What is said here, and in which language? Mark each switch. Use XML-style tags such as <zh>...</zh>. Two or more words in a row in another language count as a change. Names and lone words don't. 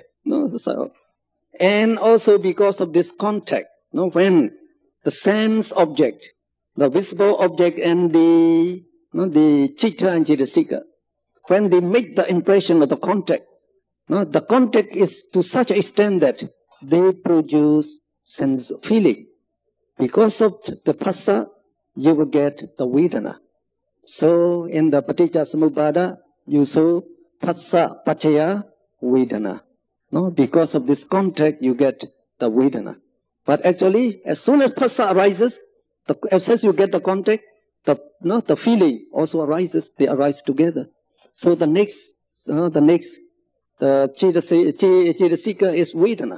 <en>So, and also because of this contact, when the sense object, the visible object and the citta and cetasika, when they make the impression of the contact is to such an extent that they produce sense feeling. Because of the phassa, you will get the vedana. So in the Paticcasamuppada, you saw</en> <pi>phassa paccaya vedana.</pi> <en>Because of this contact, you get the vedana. But actually, as soon as phassa arises, as soon as you get the contact, the feeling also arises. They arise together. So the next, the cetasika is vedana.</en>